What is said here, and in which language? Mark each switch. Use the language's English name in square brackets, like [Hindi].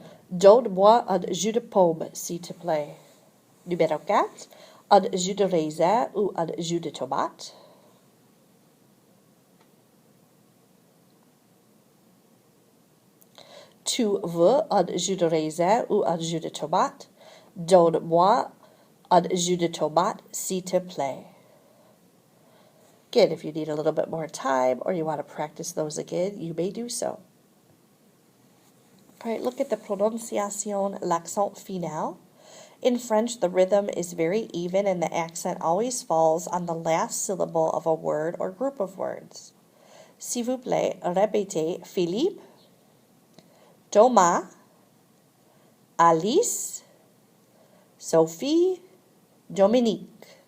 [French] Donne-moi un jus de pomme, s'il te plaît. Numéro 4, un jus de raisin ou un jus de tomate? Tu veux un jus de raisin ou un jus de tomate? Donne-moi un jus de tomate, s'il te plaît. [English] Again, if you need a little bit more time or you want to practice those again, you may do so. All right, look at the prononciation, [French] l'accent final. [English] In French, the rhythm is very even and the accent always falls on the last syllable of a word or group of words. [French] S'il vous plaît, répétez Philippe, Thomas, Alice, Sophie, Dominique.